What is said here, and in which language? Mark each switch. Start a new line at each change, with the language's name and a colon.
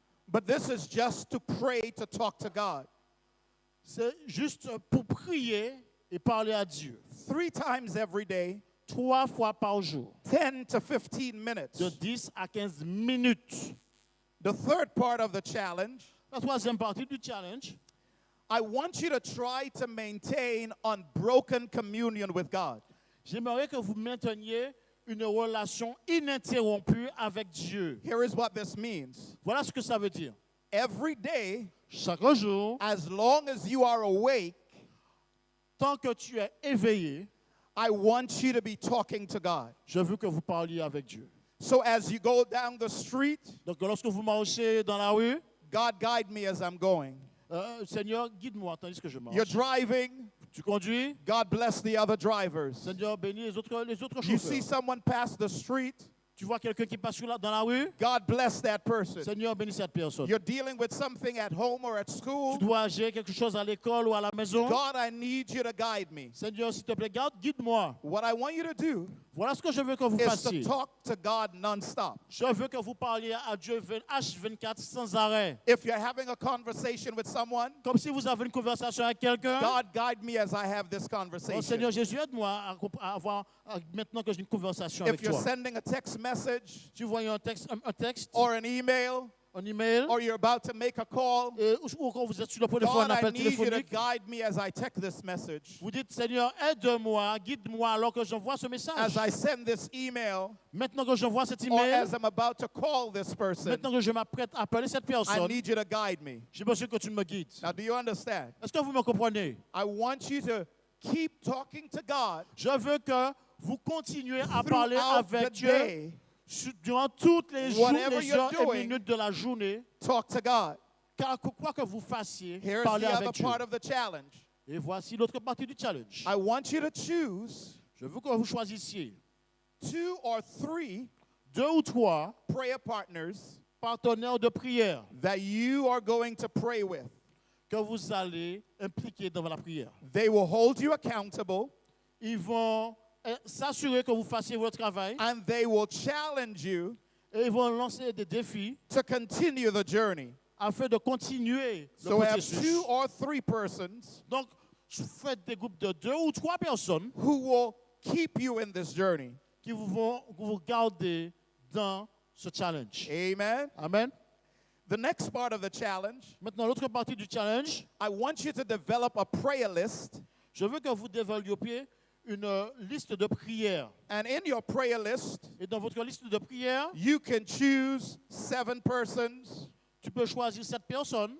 English: but this is just to pray to talk to God.
French: C'est juste pour prier et parler à Dieu.
English: 3 times every day,
French: 3 fois par jour,
English: 10 to 15 minutes.
French: de 10 à 15 minutes.
English: The third part of the challenge,
French: La troisième partie du challenge,
English: I want you to try to maintain unbroken communion with God.
French: j'aimerais que vous mainteniez une relation ininterrompue avec Dieu.
English: Here is what this means.
French: Voilà ce que ça veut dire.
English: Every day,
French: Chaque jour,
English: as long as you are awake,
French: tant que tu es éveillé,
English: I want you to be talking to God.
French: je veux que vous parliez avec Dieu.
English: So as you go down the street,
French: Donc lorsque vous marchez dans la rue,
English: God guide me as I'm going.
French: Seigneur, guide-moi tandis que je marche.
English: You're driving,
French: Tu conduis,
English: God bless the other drivers.
French: Seigneur, bénis les autres
English: You see
French: chauffeurs.
English: someone pass the street,
French: Tu vois quelqu'un qui passe dans la rue,
English: God bless that person.
French: Seigneur, bénis cette personne.
English: You're dealing with something at home or at
French: Tu
English: school,
French: dois gérer quelque chose à l'école ou à la maison.
English: God, I need you to guide me.
French: Seigneur, s'il te plaît, guide-moi.
English: What I want you to do
French: Voilà ce que je veux que vous
English: is to
French: fassiez.
English: talk to God nonstop.
French: Je veux que vous parliez à Dieu H24 sans arrêt.
English: If you're having a conversation with someone,
French: Comme si vous avez une conversation avec quelqu'un.
English: God, guide me as I have this
French: Oh,
English: conversation.
French: Seigneur Jésus, aide-moi à avoir, maintenant que j'ai une conversation
English: If
French: avec
English: you're
French: toi.
English: sending a text message
French: Tu vois un texte,
English: or an email,
French: un email,
English: or you're about to make a call,
French: ou quand vous êtes sur le point de faire
English: God,
French: un
English: I
French: appel
English: need you to
French: téléphonique,
English: guide me as I text this message,
French: vous dites, Seigneur, aide-moi, guide-moi alors que j'envoie ce message.
English: as I send this email,
French: Maintenant que j'envoie cet
English: or
French: email,
English: as I'm about to call this person.
French: maintenant que je m'apprête à appeler cette
English: I
French: personne,
English: need you to guide me.
French: j'ai besoin que tu me guides.
English: Now, do you understand?
French: Est-ce que vous me comprenez?
English: I want you to keep talking to God
French: Je veux que vous continuez à parler
English: throughout the
French: avec Dieu
English: day.
French: durant toutes les jours,
English: Whatever
French: les
English: you're
French: heures et
English: doing,
French: minutes de la journée.
English: Talk to God.
French: Car quoi que vous fassiez,
English: Here's
French: parlez
English: the other
French: avec Dieu.
English: part of the challenge.
French: Et voici l'autre partie du challenge.
English: I want you to choose
French: Je veux que vous choisissiez
English: 2 or 3
French: 2 ou 3
English: prayer partners
French: partenaires de prière
English: that you are going to pray with.
French: que vous allez impliquer dans la prière.
English: They will hold you accountable
French: Ils vont s'assurer que vous fassiez votre travail
English: and they will challenge you
French: et ils vont lancer des défis
English: to continue the journey.
French: afin de continuer le
English: So have
French: processus.
English: 2 or 3 persons
French: Donc, faites des groupes de 2 ou 3 personnes
English: who will keep you in this journey.
French: qui vont vous garder dans ce challenge.
English: Amen.
French: Amen.
English: The next part of the challenge,
French: Maintenant, l'autre partie du challenge,
English: I want you to develop a prayer list.
French: je veux que vous développiez une liste de prières.
English: And in your prayer list,
French: Et dans votre liste de prières,
English: you can choose 7 persons,
French: tu peux choisir 7 personnes,